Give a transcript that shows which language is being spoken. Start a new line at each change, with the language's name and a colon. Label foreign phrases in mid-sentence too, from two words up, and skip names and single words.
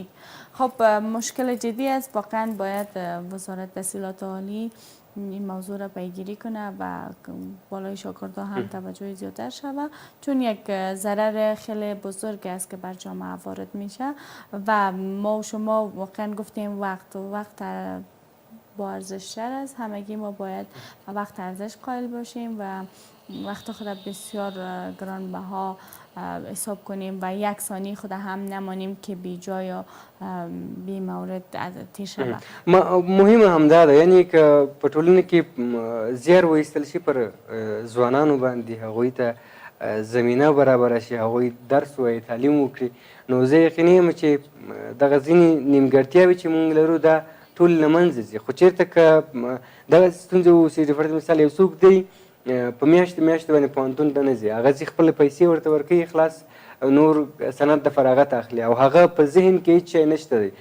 Persian: خب مشکل جدی است، واقعا باید وزارت تحصیلات عالی این موضوع را پیگیری کنه و بالای شاگردها هم توجه زیادتر شود، چون یک ضرر خیلی بزرگ است که بر جامعه وارد میشه و ما و شما واقعا گفتیم وقت با ارزش‌تر است. همگی ما باید وقت ارزش قائل باشیم و وقت خود بسیار گرانبها حساب کنیم و یک ثانیه خود هم نمانیم که بی جای یا بی مورد تیر شود.
Pashto: مهم همدا ده، یعنی که په ټولنه کې زیار وایستل شي پر ځوانانو باندې، هغوی ته زمینه برابره شي، هغوی درس وایي، تعلیم وکړي. نو زه یقیني یم چې دغه ځینې نیمګړتیاوې چې موږ لرو دا ټول له منځه ځي. خو چېرته که دغه ستونزې اوسېږي، فرض مثال یو څوک دی په میاشتې باندې پوهنتون ته نه ځي، هغه ځي خپله پیسې ورته ورکوي، خلاص نور سند د فراغت اخلي او هغه په ذهن کې هېڅ شی نشته دی.